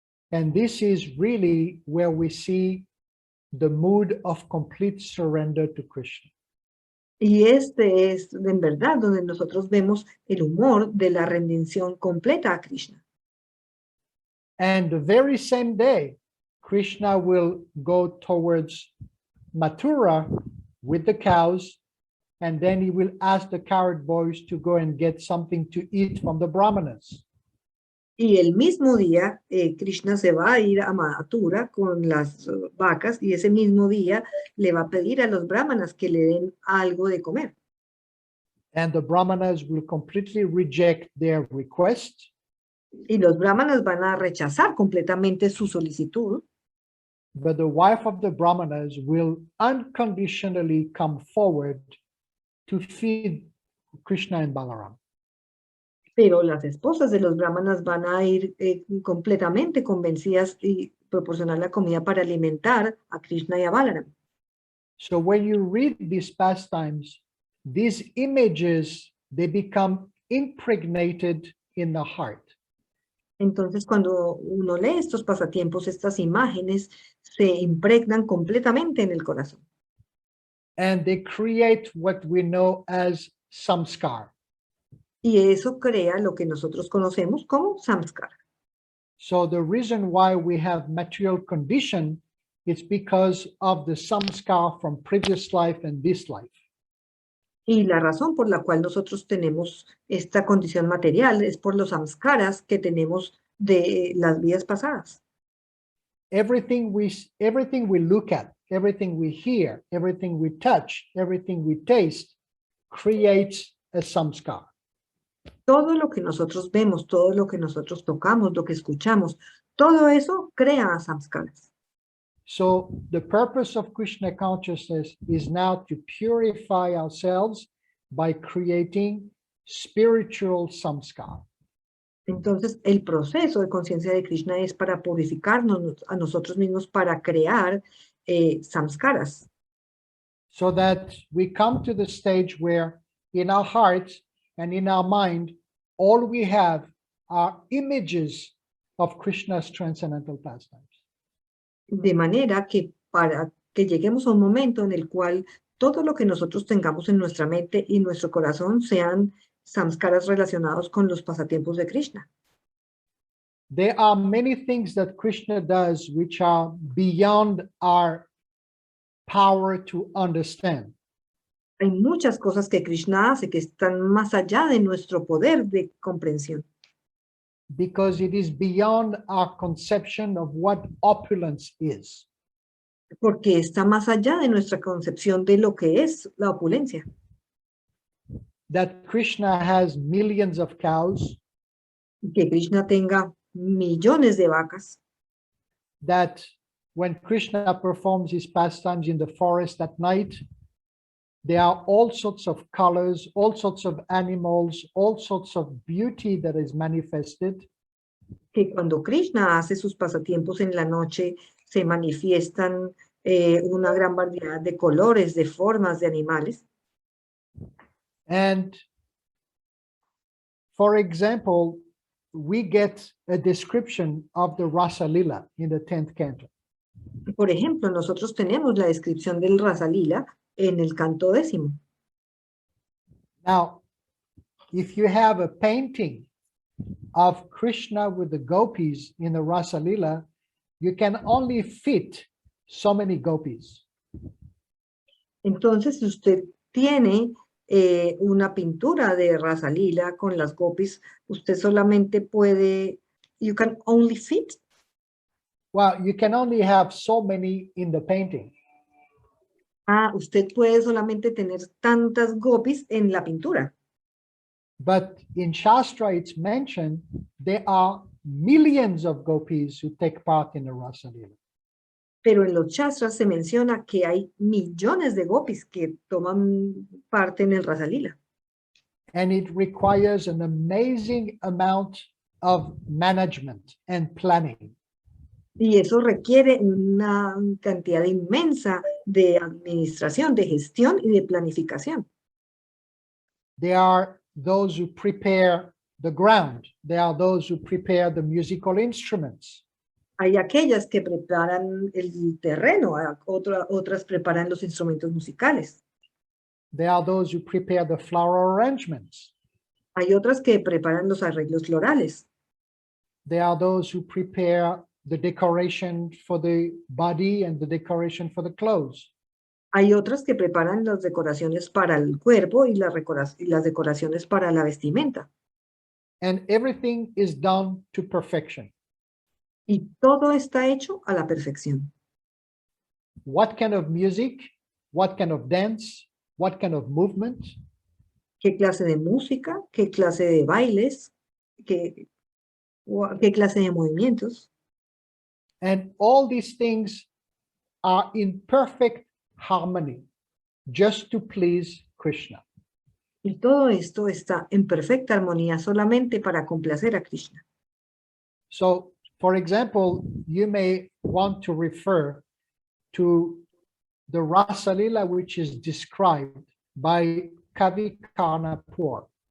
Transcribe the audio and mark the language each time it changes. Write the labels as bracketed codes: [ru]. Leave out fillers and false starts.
[en] And this is really where we see the mood of complete surrender to Krishna. [es] Y este es en verdad donde nosotros vemos el humor de la rendición completa a Krishna. [en] And the very same day, Krishna will go towards Mathura with the cows, and then he will ask the carrot boys to go and get something to eat from the brahmanas. [es] Y el mismo día, Krishna se va a ir a Mathura con las vacas, y ese mismo día le va a pedir a los brahmanas que le den algo de comer. [en] And the brahmanas will completely reject their request. [es] Y los brahmanas van a rechazar completamente su solicitud. [en] But the wife of the brahmanas will unconditionally come forward to feed Krishna and Balaram. [es] Pero las esposas de los brahmanas van a ir completamente convencidas y proporcionar la comida para alimentar a Krishna y a Balaram. [en] So when you read these pastimes, these images, they become impregnated in the heart. [es] Entonces, cuando uno lee estos pasatiempos, estas imágenes se impregnan completamente en el corazón. [en] And they create what we know as samskar. [es] Y eso crea lo que nosotros conocemos como samskara. [en] So the reason why we have material condition is because of the samskar from previous life and this life. [es] Y la razón por la cual nosotros tenemos esta condición material es por los samskaras que tenemos de las vidas pasadas. [en] Everything we look at, everything we hear, everything we touch, everything we taste creates a samskar. [es] Todo lo que nosotros vemos, todo lo que nosotros tocamos, lo que escuchamos, todo eso crea samskaras. [en] So the purpose of Krishna consciousness is now to purify ourselves by creating spiritual samskar. [es] Entonces, el proceso de conciencia de Krishna es para purificarnos a nosotros mismos, para crear samskaras. [en] So that we come to the stage where in our hearts and in our mind, all we have are images of Krishna's transcendental pastimes. [es] De manera que para que lleguemos a un momento en el cual todo lo que nosotros tengamos en nuestra mente y nuestro corazón sean samskaras relacionados con los pasatiempos de Krishna. [en] There are many things that Krishna does which are beyond our power to understand. [es] Hay muchas cosas que Krishna hace que están más allá de nuestro poder de comprensión. [en] Because it is beyond our conception of what opulence is. [es] Porque está más allá de nuestra concepción de lo que es la opulencia. [en] That Krishna has millions of cows. [es] Que Krishna tenga millones de vacas. [en] That when Krishna performs his pastimes in the forest at night, there are all sorts of colors, all sorts of animals, all sorts of beauty that is manifested. [es] Que cuando Krishna hace sus pasatiempos en la noche, se manifiestan una gran variedad de colores, de formas, de animales. [en] And for example, we get a description of the Rasa Lila in the 10th canto. [es] Por ejemplo, nosotros tenemos la descripción del Rasa Lila en el canto 10º. [en] Now, if you have a painting of Krishna with the gopis in the Rasa Lila, you can only fit so many gopis. [es] Entonces, si usted tiene una pintura de Rasa Lila con las gopis, usted solamente puede, [en] you can only fit. Well, you can only have so many in the painting. [es] Usted puede solamente tener tantas gopis en la pintura. [en] But in Shastra, it's mentioned there are millions of gopis who take part in the Rasa Lila. [es] Pero en los Shastras se menciona que hay millones de gopis que toman parte en el Rasa Lila. [en] And it requires an amazing amount of management and planning. [es] Y eso requiere una cantidad inmensa de administración, de gestión y de planificación. [en] There are those who prepare the ground. There are those who prepare the musical instruments. [es] Hay aquellas que preparan el terreno, otras preparan los instrumentos musicales. [en] There are those who prepare the flower arrangements. [es] Hay otras que preparan los arreglos florales. [en] There are those who prepare the decoration for the body and the decoration for the clothes. [es] Hay otras que preparan las decoraciones para el cuerpo y las decoraciones para la vestimenta. [en] And everything is done to perfection. [es] Y todo está hecho a la perfección. [en] What kind of music? What kind of dance? What kind of movement? [es] ¿Qué clase de música? ¿Qué clase de bailes? ¿Qué clase de movimientos? [en] And all these things are in perfect harmony, just to please Krishna. [es] Y todo esto está en perfecta armonía solamente para complacer a Krishna. [en] So, for example, you may want to refer to the Rasa Lila which is described by Kavi Karnapur.